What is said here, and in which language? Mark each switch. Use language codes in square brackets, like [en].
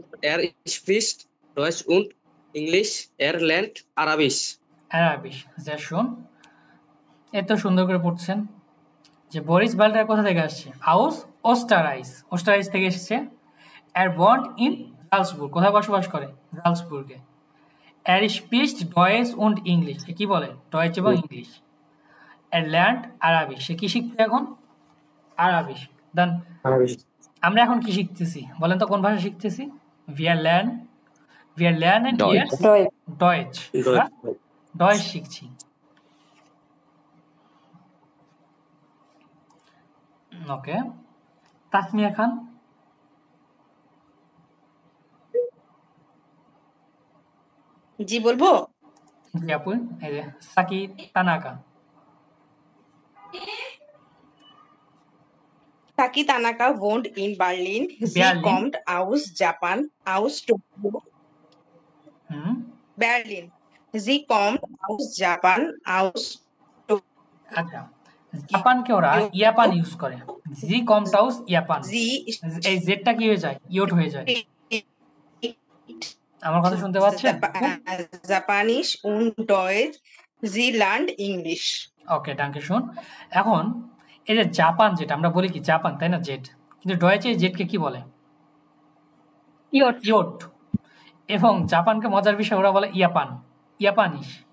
[de] Er spricht Deutsch und English. lernt Arabisch. sehr schön. [bn] এত সুন্দর করে পড়ছেন যে বরিস ভালডার কোথা থেকে আসছে? আউস ওস্টারাইস থেকে এসেছে। [de] Er wohnt in Salzburg, [bn] কোথায় বসবাস করে? জালসবুর্গে। [de] Er spricht Deutsch und English, [bn] সে কি বলে? ডয়েচ এবং ইংলিশ। [de] Er lernt Arabisch, [bn] সে কি শিখছে এখন? আরাবিশ। দেন আমরা এখন কি শিখতেছি বলেন তো, কোন ভাষা শিখতেছি? [de] wir lernen jetzt Deutsch, [bn] Deutsch শিখছি। ওকে, তাসমিয়া খান। জি বলবো? জি আপু। এই যে Psaki Tanaka. [de] Saki Tanaka wohnt in Berlin. Sie kommt aus Japan, aus Tokyo. Berlin. Sie kommt aus Japan, aus Tokyo. [bn] আচ্ছা, জাপানকে ওরা ইয়াপান ইউজ করে। জি [de] kommt aus Japan, [bn] এই জেডটা কি হয়ে যায়? ইয়ট হয়ে যায়। আমার কথা শুনতে পাচ্ছেন? [de] জাপানিজ und Deutsch. Sie lernt English. ওকে, danke schön। [bn] এখন এই যে জাপান, যেটা আমরা বলি কি জাপান, তাই না? জেড, কিন্তু ডয়েচে জেডকে কি বলে? ইয়ট। এবং জাপানকে মজার বিষয় ওরা বলে ইয়াপানিশ।